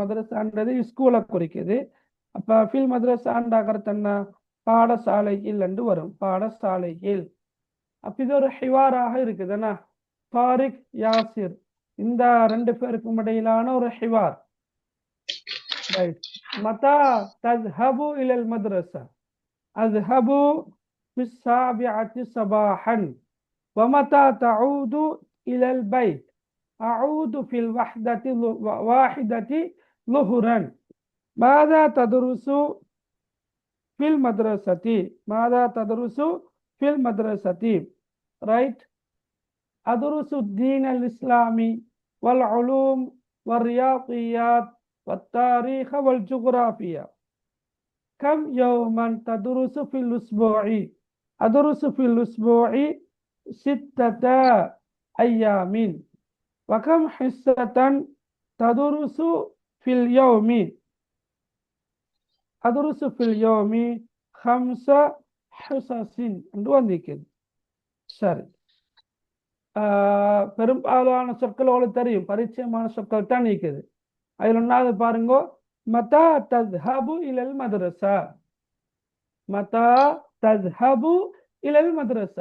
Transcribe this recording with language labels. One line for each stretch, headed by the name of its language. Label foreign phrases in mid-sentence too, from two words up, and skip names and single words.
Tamil: மதரசான்றது ஸ்கூலை குறிக்குது. அப்ப ஃபில் மதரசாண்டா கருத்து என்ன? பாடசாலையில் என்று வரும். பாடசாலையில். அப்ப இது ஒரு ஹிவாராக இருக்குதுன்னா தாரிக் யாசிர் இந்த 2 பேருக்கும் இடையிலான ஒரு ஹிவார்.
Arabic: ரைட், மதா தذهب إلى المدرسة. أذهب في 7 صباحا. ومتى تعود إلى البيت؟ أعود في 1 ظهرا. ماذا تدرس في المدرسة. ماذا تدرس في المدرسة. ரைட். أدرس دين الإسلامي والعلوم والرياضيات والتاريخ والجغرافيا. كم يوما تدرس في الأسبوع؟ أدرس في الأسبوع 6 أيام. وكم حصة تدرس في اليوم؟ أدرس في اليوم 5 حصص.
Tamil: என்று வந்திருக்கிறது. சரி. பெரும்பாலான சொற்கள் உங்களுக்கு தெரியும், பரிச்சயமான சொற்கள் தான் இருக்குது. அதில் ஒன்றாவது பாருங்க,
Arabic: متى تذهب إلى المدرسة. متى تذهب إلى المدرسة.